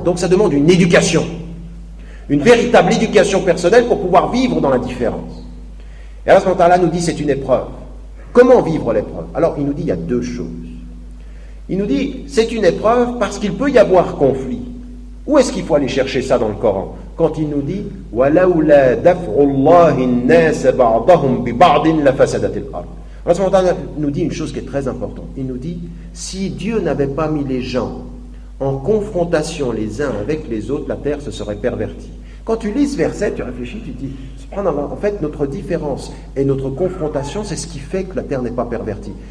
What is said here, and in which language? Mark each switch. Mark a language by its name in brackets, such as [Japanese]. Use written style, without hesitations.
[French] Donc ça demande une éducation. Une véritable éducation personnelle pour pouvoir vivre dans la différence. Et Allah subhanahu wa ta'ala nous dit c'est une épreuve. Comment vivre l'épreuve? Alors il nous dit il y a deux choses. Il nous dit c'est une épreuve parce qu'il peut y avoir conflit. Où est-ce qu'il faut aller chercher ça dans le Coran? Quand il nous dit [Arabic] وَلَوْلَا دَفْعُ اللَّهِ النَّاسَ بَعْضَهُمْ بِبَعْضٍ لَفَسَدَتِ الْأَرْضِ. [French] Allah subhanahu wa ta'ala nous dit une chose qui est très importante. Il nous dit si Dieu n'avait pas mis les gens en confrontation les uns avec les autres, la terre se serait pervertie. Quand tu lis ce verset, tu réfléchis, tu te dis en fait notre différence et notre confrontation, c'est ce qui fait que la terre n'est pas pervertie.